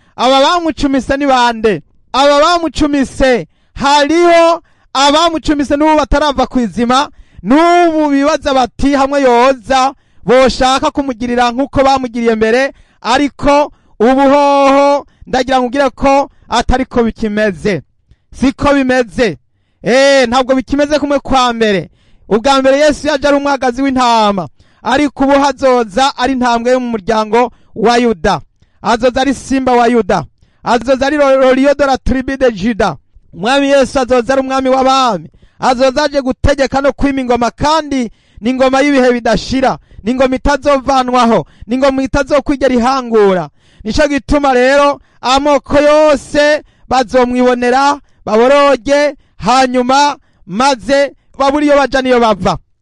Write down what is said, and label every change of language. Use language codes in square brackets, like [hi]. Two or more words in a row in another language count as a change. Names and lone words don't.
[rn] Aba bamucumise ni bande? Aba bamucumise, hariho abamucumise n'ubu batarava ku izima, n'ubu bibaza bati hamwe yoza boshaka kumugirira nk'uko bamugiriye mbere, ariko ubu hoho ndagira ngo ugire ko atari ko bikimeze. Siko bimeze. Eh, ntabwo bikimeze kumwe kwa mbere. Ubwa mbere Yesu yaje ari umwagazi w'intama, ariko ubu hazoza ari intambwe yo mu muryango wa Yuda. Azoza ari simba wa Yuda. Azoza ari lo-, lo-, [fr] lion de la tribu de Juda. [rn] Umwami Yesu azoza ari umwami w'abami. Azoza aje gutegeka no kwima ingoma, kandi ni ingoma y'ibihe bidashira. Ni ingoma itazovanwaho. Ni ingoma itazokwigera ihangura. Nico gituma rero amoko yose bazomwibonera, baboroge, hanyuma maze babure iyo baja niyo bava.